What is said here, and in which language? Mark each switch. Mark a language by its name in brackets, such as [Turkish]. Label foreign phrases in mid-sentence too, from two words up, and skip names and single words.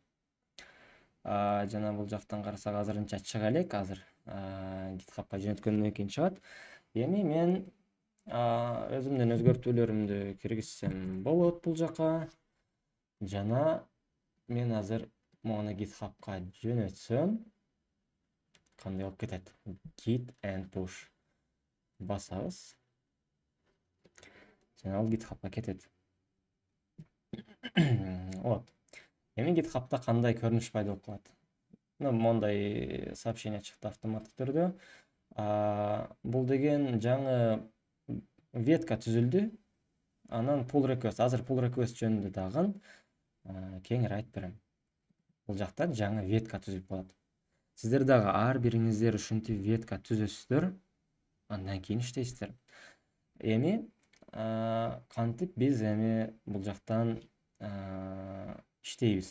[Kyrgyz] Жана бул жактан карасак азырынча чыга элек, азыр GitHub'га жөнөткөндөн кийин чыгат. Эми мен өзүмдүн өзгөртүүлөрүмдү киргизсем болот бул жака. Жана мен азыр мону GitHub'га жөнөтсөм, кандай болуп кетет? [English] Git and push. [Kyrgyz] Басабыз. Жана ал GitHub'га кетет. Вот. Эми GitHub'да кандай көрүнүш пайда болуп калат? Мондай сообщение чыкты автоматтык түрдө. Бул деген жаңы ветка түзүлдү. Анан [English] pull request, [Kyrgyz] азыр [English] pull request [Kyrgyz] жөнүндө дагы кеңири айтып берем. Бул жакта жаңы ветка түзүлүп калат. Сиздер дагы ар бириңиздер ушинтип ветка түзөсүздөр. андан кийин иштейсиздер. Эми кантип биз эми бул жактан иштейбиз?